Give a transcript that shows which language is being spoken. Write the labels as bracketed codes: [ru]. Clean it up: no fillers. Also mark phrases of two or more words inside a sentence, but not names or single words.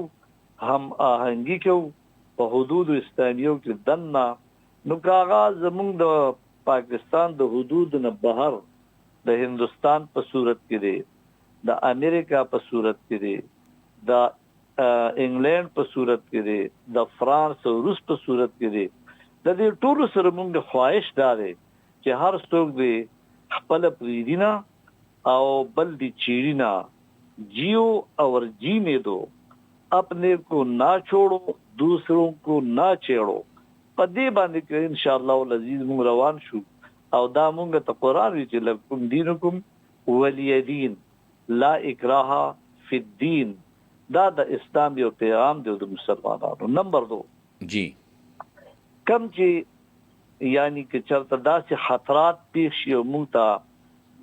[ps] هم آهنګي کوو په حدود اسلامیو کې دننه، نو که هغه زمونږ د پاکستان د حدود نه بهر د هندوستان په صورت کې دی، د امریکا په صورت کې دی، د انګلینډ په صورت کې دی، د فرانس او روس په صورت کې دی، د دې ټولو سره مونږ خواهش دا دی چې هر څوک دې خپله پرېږدي نه او بل دې چیړي نه. [ur] جیو اور جینے دو، اپنے کو نہ چھوڑو، دوسروں کو نہ چھیڑو. [ps] په دې باندې کې [ar] انشاءالله العزیز [ps] مونږ روان شو او دا مونږ ته قرآن وی چې [ar] لکم دینکم ولی دین لا اکراه فی الدین. [ps] دا د اسلام یو پیغام دی د مسلمانانو. نمبر 2 جی، کم چې یعنی که چېرته داسې خطرات پیښ شي او مونږ ته